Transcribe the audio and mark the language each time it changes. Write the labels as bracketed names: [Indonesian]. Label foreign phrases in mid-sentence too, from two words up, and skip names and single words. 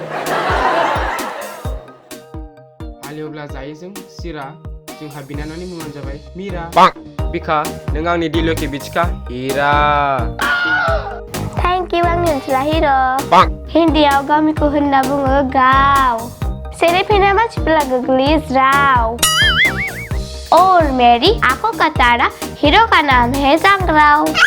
[Bodo] हालेवब्ला जायो जों सिरा, जोंहा बिनानावनि मुङानो जाबाय मिरा। बिखा, नों आंनि दिल'खि बिथिखा हिरा। [English] Thank you [Bodo] आंनि ओनसोला हिर'। हिन्दीआव गामिखौ होनना बुङो गाव। सेरेफिना मानसिफोरा गोग्लैयो ज्राव। [Hindi] और मेरी आंखों का तारा हीरो का नाम है जांग्राव।